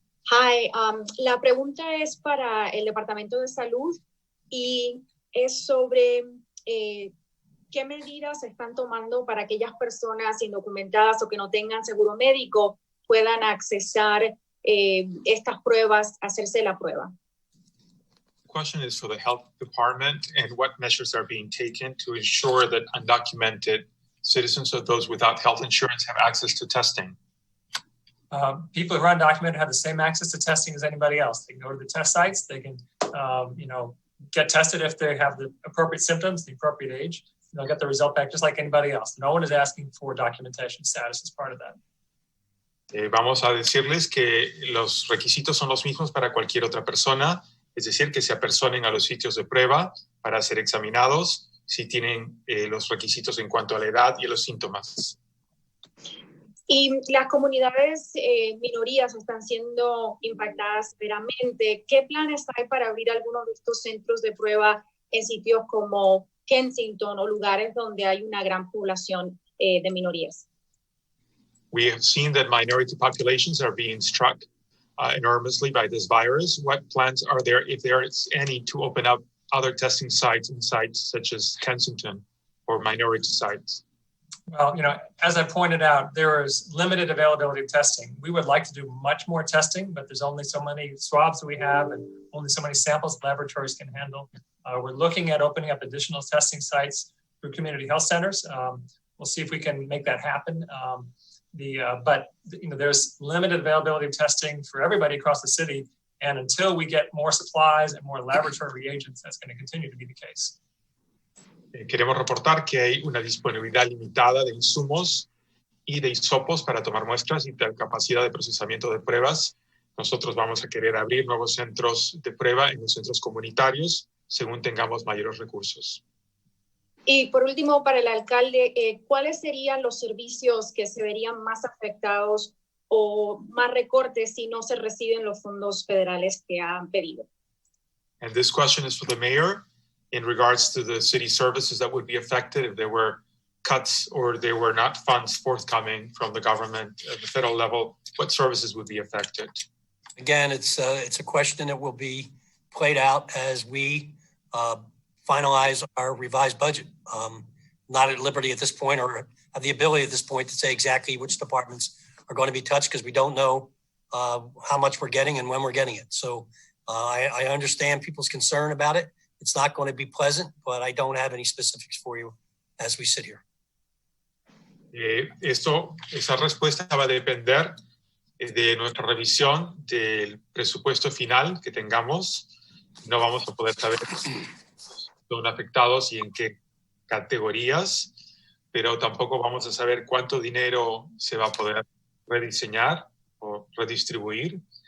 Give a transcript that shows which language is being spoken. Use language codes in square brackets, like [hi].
[es] Hi, la pregunta es para el Departamento de Salud y es sobre qué medidas se están tomando para aquellas personas indocumentadas o que no tengan seguro médico puedan accesar estas pruebas, hacerse la prueba. [en] The question is for the health department and what measures are being taken to ensure that undocumented citizens or those without health insurance have access to testing. People who are undocumented have the same access to testing as anybody else. They can go to the test sites. They can, get tested if they have the appropriate symptoms, the appropriate age. And they'll get the result back just like anybody else. No one is asking for documentation status as part of that. [es] Vamos a decirles que los requisitos son los mismos para cualquier otra persona, es decir, que se apersonen a los sitios de prueba para ser examinados si tienen los requisitos en cuanto a la edad y los síntomas. Y las comunidades minorías están siendo impactadas severamente. ¿Qué planes hay para abrir algunos de estos centros de prueba en sitios como Kensington o lugares donde hay una gran población de minorías. [en] We have seen that minority populations are being struck enormously by this virus. What plans are there, if there is any, to open up other testing sites in sites such as Kensington or minority sites? Well, as I pointed out, there is limited availability of testing. We would like to do much more testing, but there's only so many swabs that we have and only so many samples laboratories can handle. We're looking at opening up additional testing sites through community health centers. We'll see if we can make that happen. But there's limited availability of testing for everybody across the city. And until we get more supplies and more laboratory reagents, that's going to continue to be the case. [es] Queremos reportar que hay una disponibilidad limitada de insumos y de hisopos para tomar muestras y de capacidad de procesamiento de pruebas. Nosotros vamos a querer abrir nuevos centros de prueba en los centros comunitarios según tengamos mayores recursos. Y por último, para el alcalde, ¿cuáles serían los servicios que se verían más afectados o más recortes si no se reciben los fondos federales que han pedido? [en] And this question is for the mayor in regards to the city services that would be affected if there were cuts or there were not funds forthcoming from the government at the federal level. What services would be affected? Again, it's a question that will be played out as we finalize our revised budget. Not at liberty at this point or have the ability at this point to say exactly which departments are going to be touched because we don't know how much we're getting and when we're getting it. So I understand people's concern about it. It's not going to be pleasant, but I don't have any specifics for you as we sit here. [es] Esa respuesta va a depender de nuestra revisión del presupuesto final que tengamos. No vamos a poder saber si son afectados y en qué categorías, pero tampoco vamos a saber cuánto dinero se va a poder rediseñar o redistribuir.